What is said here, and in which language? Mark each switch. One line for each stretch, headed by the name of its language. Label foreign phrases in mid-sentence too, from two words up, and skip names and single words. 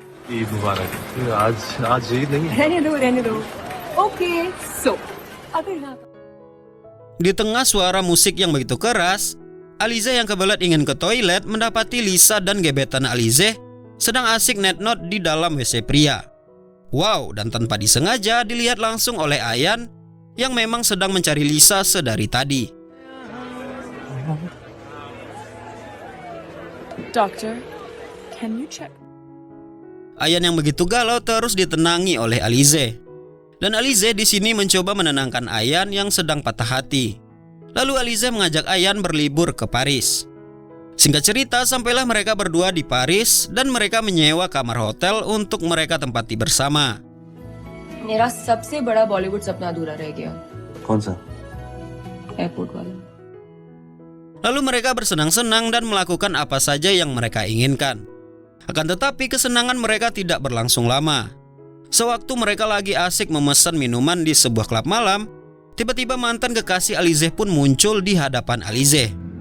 Indonesian: Di tengah suara musik yang begitu keras, Alizeh yang kebelet ingin ke toilet mendapati Lisa dan gebetan Alizeh sedang asik net-not di dalam WC pria. Wow, dan tanpa disengaja dilihat langsung oleh Ayan yang memang sedang mencari Lisa sedari tadi.
English: Doctor, can you check?
Indonesian: Ayan yang begitu galau terus ditenangi oleh Alize. Dan Alize di sini mencoba menenangkan Ayan yang sedang patah hati. Lalu Alize mengajak Ayan berlibur ke Paris. Singkat cerita, sampailah mereka berdua di Paris dan mereka menyewa kamar hotel untuk mereka tempati bersama.
Hindi: मेरा सबसे बड़ा बॉलीवुड सपना अधूरा रह गया. कौन सा? एयरपोर्ट वाला.
Indonesian: Lalu mereka bersenang-senang dan melakukan apa saja yang mereka inginkan. Akan tetapi kesenangan mereka tidak berlangsung lama. Sewaktu mereka lagi asik memesan minuman di sebuah klub malam, tiba-tiba mantan kekasih Alize pun muncul di hadapan Alize.